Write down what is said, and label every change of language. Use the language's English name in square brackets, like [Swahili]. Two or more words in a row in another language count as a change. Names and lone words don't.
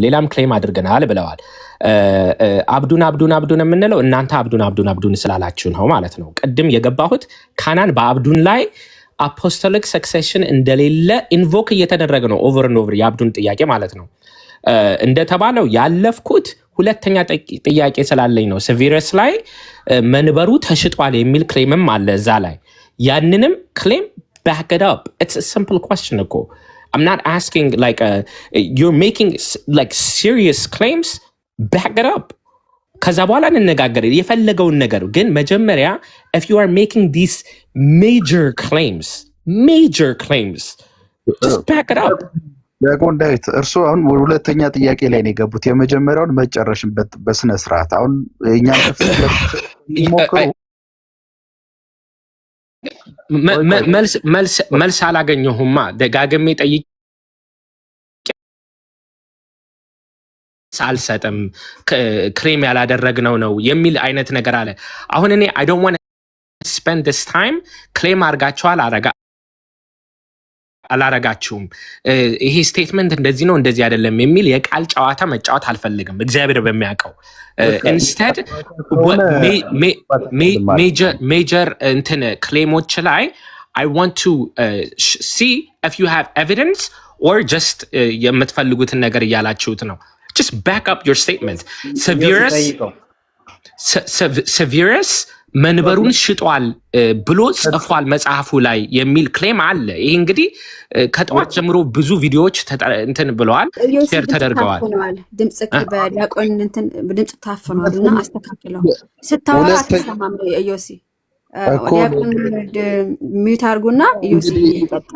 [Amharic] ሌላም ክሌም አድርገናል ብለዋል። አብዱን የምንለው እናንተ አብዱን ስላላችሁ ነው ማለት ነው። ቅድም የገባሁት ካናን በአብዱን ላይ [English] apostolic succession [Amharic] እንደሌለ ኢንቮክ እየተደረገ ነው [English] over and over [Amharic] የአብዱን ጥያቄ ማለት ነው። እንደተባለው ያለፍኩት ሁለተኛ ጥያቄ ስላለኝ ነው። ሰቪረስ ላይ መንበሩ ተሽጧል የሚል ክሌምም አለ እዛ ላይ። ያንንም ክሌም [English] back it up. It's a simple question እኮ። I'm not asking like you're making like serious claims. Back it up. [Amharic] ከዛ በኋላ እንነጋገር የፈለገውን ነገር ግን መጀመሪያ [English] if you are making these major claims just back it up. [Amharic] ዲያቆን ዳዊት እርሱ አሁን ሁለተኛ ጥያቄ ላይ ነው የገቡት። የመጀመሪያውን መጨረሽን በስነ ስርዓት አሁን እኛን መልስ አላገኘሁማ። ደጋግሜ ጠይቄ አልሰጥም ክሬም ያላደረግነው ነው የሚል አይነት ነገር አለ። አሁን እኔ [English] I don't want to spend this time [Amharic] ክሌም አድርጋችኋል አላረጋችሁም ይሄ ስቴትመንት እንደዚህ ነው እንደዚህ አይደለም የሚል የቃል ጨዋታ መጫወት አልፈልግም። እግዚአብሔር በሚያውቀው [English] instead major [Amharic] እንትን ክሌሞች ላይ [English] I want to see if you have evidence or just [Amharic] የምትፈልጉትን ነገር እያላችሁት ነው። [English] Just back up your statement. [Amharic] Severus መንበሩን ሽጧል ብሎ ጽፏል መጽሐፉ ላይ የሚል ክሌም አለ። ይሄ እንግዲህ ከጠዋት ጀምሮ ብዙ ቪዲዮዎች እንትን ብለዋል፣ ሼር ተደርገዋል። ድምጽ በዲያቆን እንትን ድምጽ ታፍኗልና አስተካክለው ስታወራ አትሰማም። ዮሲ ዲያቆን ሚዩት አድርጉና ዮሲ ይቀጥል።